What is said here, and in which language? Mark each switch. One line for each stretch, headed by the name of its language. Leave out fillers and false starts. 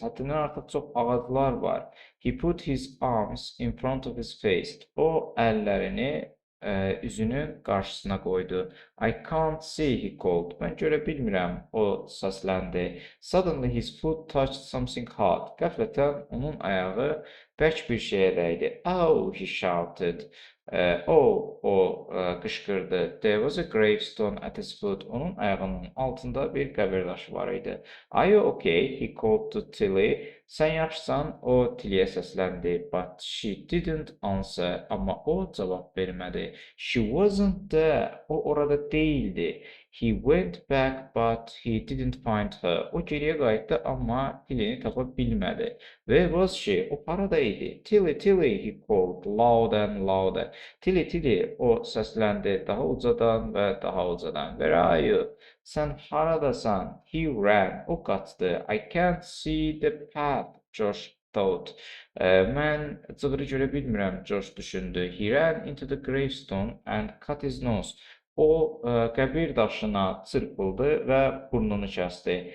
Azerbaijani: Həddindən artıq çox ağaclar var.
English: He put his arms in front of his face.
Azerbaijani: O əllərini üzünün qarşısına qoydu.
English: I can't see, he called.
Azerbaijani: Mən görə bilmirəm, o səsləndi.
English: Suddenly his foot touched something hard.
Azerbaijani: Qəflətən onun ayağı bərk bir şeyə dəydi.
English: Oh, he shouted.
Azerbaijani: O qışqırdı.
English: There was a gravestone at his foot.
Azerbaijani: Onun ayağının altında bir qəbirdaşı var idi.
English: Are you okay? He called to Tilly.
Azerbaijani: Sən yaxşısan? O Tilly'yə səsləndi.
English: But she didn't answer.
Azerbaijani: Amma o cavab vermədi.
English: She wasn't there.
Azerbaijani: O orada değildi.
English: He went back but he didn't find her.
Azerbaijani: O geriye qayıtdı amma Tilly'ni tapa bilmədi.
English: Where was she?
Azerbaijani: O harada idi?
English: Tilly, Tilly, he called loud and louder.
Azerbaijani: Tilly, Tilly, o səsləndi daha ucadan və daha ucadan.
English: Where are you?
Azerbaijani: Sən haradasan?
English: He ran.
Azerbaijani: O qaçdı.
English: I can't see the path. Josh thought.
Azerbaijani: Mən cığırı görə bilmirəm, Josh düşündü.
English: He ran into the gravestone and cut his nose.
Azerbaijani: O qəbir daşına çırpıldı və burnunu kəsdi.